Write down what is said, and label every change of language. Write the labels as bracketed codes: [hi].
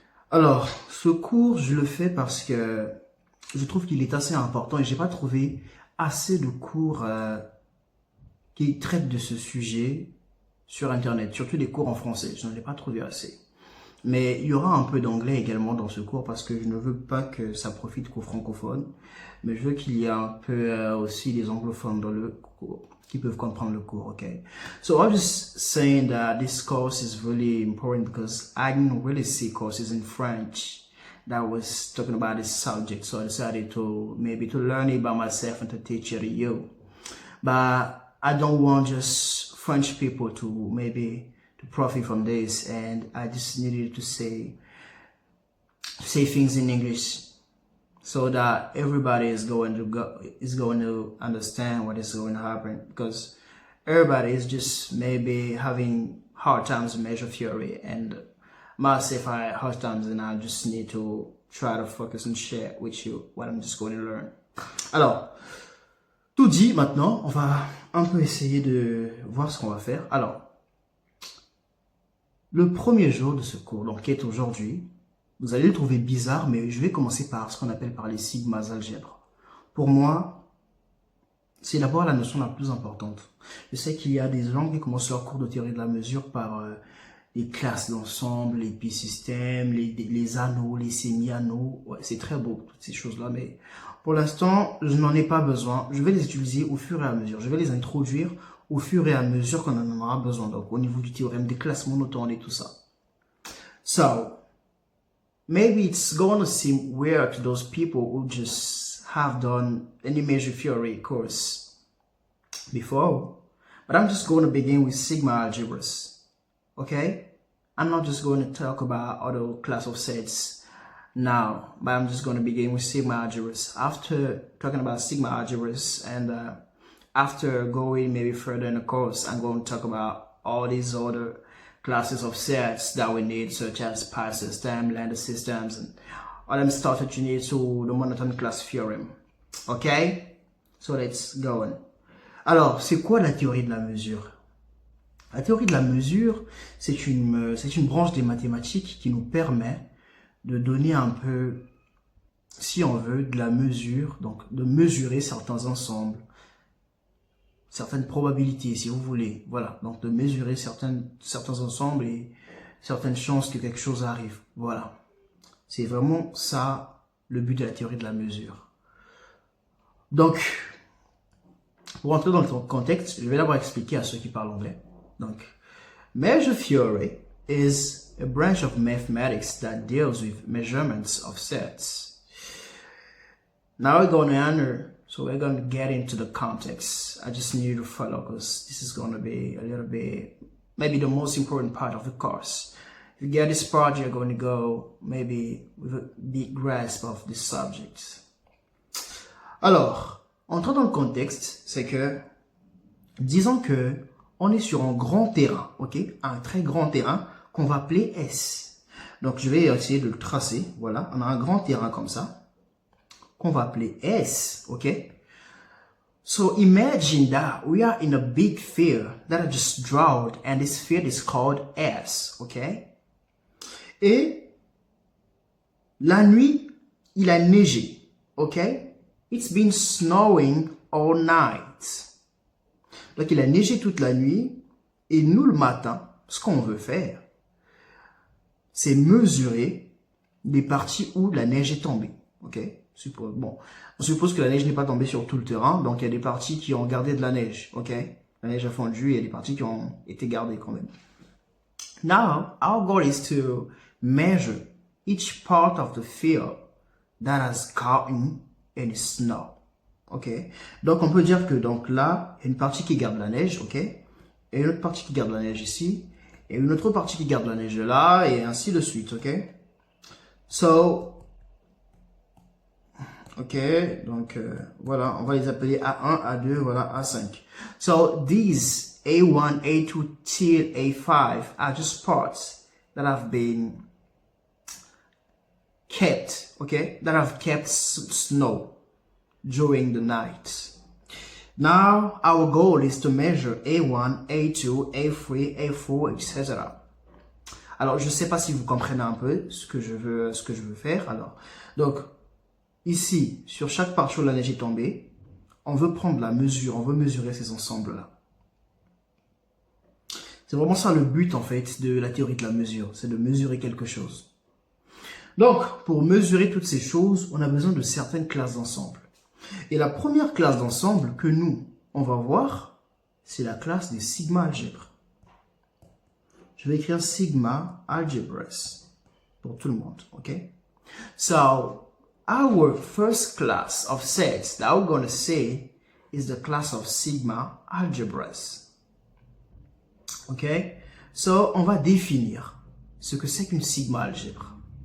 [fr] Alors, ce cours, je le fais parce que je trouve qu'il est assez important et j'ai pas trouvé assez de cours qui traitent de ce sujet sur Internet, surtout des cours en français. Je n'en ai pas trouvé assez. Mais il y aura un peu d'anglais également dans ce cours parce que je ne veux pas que ça profite qu'aux francophones, mais je veux qu'il y ait un peu aussi des anglophones dans le cours qui peuvent comprendre le cours, okay? [en] So I'm just saying that this course is really important because I didn't really see courses in French that was talking about this subject, so I decided to maybe to learn it by myself and to teach it to you. But I don't want just French people to maybe to profit from this, and I just needed to say things in English so that everybody is going to understand what is going to happen, because everybody is just maybe having hard times with measure theory, and myself I had hard times, and I just need to try to focus and share with you what I'm just going to learn. [fr] Alors, tout dit, maintenant, on va un peu essayer de voir ce qu'on va faire. Alors, le premier jour de ce cours, donc qui est aujourd'hui, vous allez le trouver bizarre, mais je vais commencer par ce qu'on appelle par les sigmas algèbres. Pour moi, c'est d'abord la notion la plus importante. Je sais qu'il y a des gens qui commencent leur cours de théorie de la mesure par les classes d'ensemble, les pi-systèmes, les anneaux, les semi-anneaux. Ouais, c'est très beau, toutes ces choses-là, mais pour l'instant, je n'en ai pas besoin. Je vais les utiliser au fur et à mesure. Je vais les introduire au fur et à mesure qu'on en aura besoin. Donc, au niveau du théorème des classes monotones et tout ça. [en] So, maybe it's going to seem weird to those people who just have done any measure theory course before. But I'm just going to begin with sigma algebras. Okay? I'm not just going to talk about other class of sets now, but I'm just going to begin with sigma algebras. After talking about sigma algebras and after going maybe further in the course, I'm going to talk about all these other classes of sets that we need, such as pi system, lambda systems, and all them stuff that you need to the monotone class theorem. Okay? So let's go on. [fr] Alors, c'est quoi la théorie de la mesure? La théorie de la mesure, c'est une branche des mathématiques qui nous permet de donner un peu, si on veut, de la mesure, donc de mesurer certains ensembles, certaines probabilités, si vous voulez. Voilà, donc de mesurer certains ensembles et certaines chances que quelque chose arrive. Voilà. C'est vraiment ça, le but de la théorie de la mesure. Donc, pour entrer dans le contexte, je vais d'abord expliquer à ceux qui parlent anglais. [en] Donc, measure theory is a branch of mathematics that deals with measurements of sets. Now we're going to get into the context. I just need you to follow because this is going to be a little bit, maybe the most important part of the course. If you get this part, you're going to go maybe with a big grasp of this subject. [fr] Alors, entrons dans le contexte, c'est que, disons que on est sur un grand terrain, ok? Un très grand terrain qu'on va appeler S. Donc, je vais essayer de le tracer. Voilà, on a un grand terrain comme ça qu'on va appeler S, ok? [en] So imagine that we are in a big field that I just drawed, and this field is called S, ok? [fr] Et la nuit, il a neigé, ok? [en] It's been snowing all night. [fr] Donc il a neigé toute la nuit, et nous le matin, ce qu'on veut faire, c'est mesurer les parties où la neige est tombée, ok? Bon, on suppose que la neige n'est pas tombée sur tout le terrain, donc il y a des parties qui ont gardé de la neige, ok? La neige a fondu, il y a des parties qui ont été gardées quand même. [en] Now, our goal is to measure each part of the field that has gotten any snow, Ok. [fr] Donc, on peut dire que donc là, il y a une partie qui garde la neige, ok. Et une autre partie qui garde la neige ici. Et une autre partie qui garde la neige là, et ainsi de suite, ok. So, ok, donc voilà, on va les appeler A1, A2, voilà, A5. [en] So, these A1, A2, till A5 are just parts that have been kept, okay, that have kept snow during the night. Now, our goal is to measure A1, A2, A3, A4, etc. [fr] Alors, je ne sais pas si vous comprenez un peu ce que je veux faire. Alors, donc, ici, sur chaque partie où la neige est tombée, on veut prendre la mesure, on veut mesurer ces ensembles-là. C'est vraiment ça le but, en fait, de la théorie de la mesure, c'est de mesurer quelque chose. Donc, pour mesurer toutes ces choses, on a besoin de certaines classes d'ensemble. Et la première classe d'ensemble que nous, on va voir, c'est la classe des sigma algèbres. Je vais écrire sigma algebras pour tout le monde, ok? [en] So, our first class of sets that we're going to say is the class of sigma algebras. Ok? [fr] So, on va définir ce que c'est qu'une sigma algèbre.